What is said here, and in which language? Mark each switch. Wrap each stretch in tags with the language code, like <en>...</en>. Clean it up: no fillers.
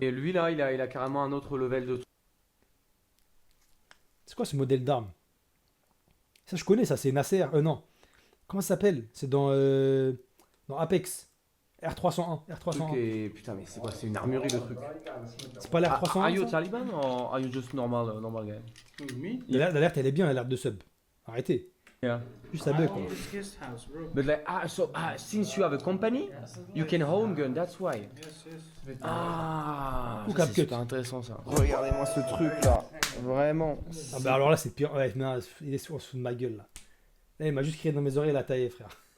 <fr>Et lui, là, il a carrément un autre level de... C'est quoi ce modèle d'arme? Ça, je connais, ça, c'est Nasser. Non. Comment ça s'appelle? C'est dans Apex. R301. R301. Et putain, mais c'est quoi? C'est une armurerie de trucs. C'est pas l'R301?</fr> <en>Are you Taliban or are you just normal guy?</en> <fr>L'alerte, elle est bien, l'alerte de sub. Arrêtez.</fr> <en>Yeah.</en> <fr>Juste ça bug, quoi.</fr> <en>But like, since you have a company, you can own gun, that's why.</en> <fr>Ah, Ou c'est CapCut. super intéressant ça. Regardez-moi ce truc là, vraiment. Ah bah alors là, c'est pire. Ouais, non, il est sous de ma gueule là. Là, il m'a juste crié dans mes oreilles, il a taillé, frère.</fr>